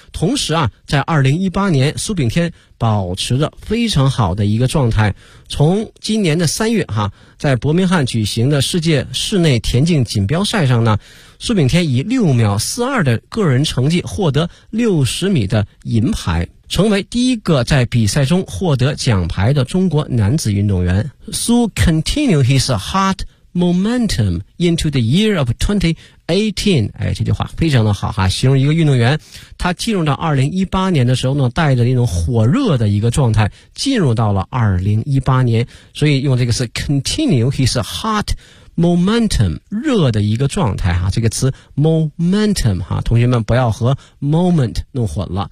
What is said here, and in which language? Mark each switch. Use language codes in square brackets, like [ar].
[zh] 同时啊在2018年苏炳添保持着非常好的一个状态，从今年的3月哈在伯明翰举行的世界室内田径锦标赛上呢，苏炳添以6秒42的个人成绩获得60米的银牌。成为第一个在比赛中获得奖牌的中国男子运动员。 [en] Su continued his hot momentum into the year of 2018. [zh] 哎，这句话非常的好哈，形容一个运动员，他进入到2018年的时候呢，带着那种火热的一个状态，进入到了2018年。所以用这个词 [en] continue his hot momentum, [zh] 热的一个状态哈，这个词 momentum, 哈，同学们不要和 moment 弄混了。